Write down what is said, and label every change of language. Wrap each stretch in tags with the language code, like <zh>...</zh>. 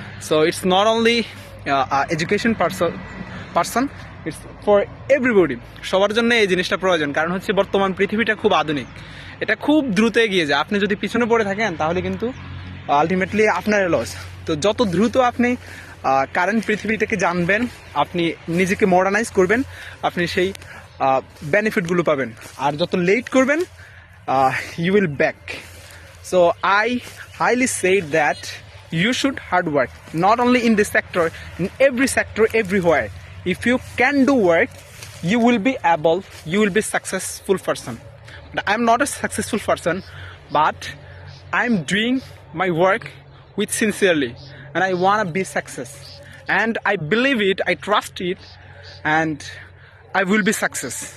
<en>So it's not only education person, it's for everybody.</en> <bn>সবার জন্য এই জিনিসটা প্রয়োজন, কারণ হচ্ছে বর্তমান পৃথিবীটা খুব আধুনিক, এটা খুব দ্রুত এগিয়ে যায়। আপনি যদি পিছনে পড়ে থাকেন তাহলে কিন্তু আলটিমেটলি আপনার লস। তো যত দ্রুত আপনি কারেন্ট পৃথিবীটাকে জানবেন, আপনি নিজেকে মডার্নাইজ করবেন, আপনি সেই বেনিফিটগুলো পাবেন। আর যত লেট করবেন</bn> <en>you will back. So I highly say that you should hard work, not only in this sector, in every sector, everywhere. If you can do work, you will be able, you will be successful person. But I'm not a successful person, but I'm doing my work with sincerely, and I want to be success, and I believe it, I trust it, and I will be success.</en>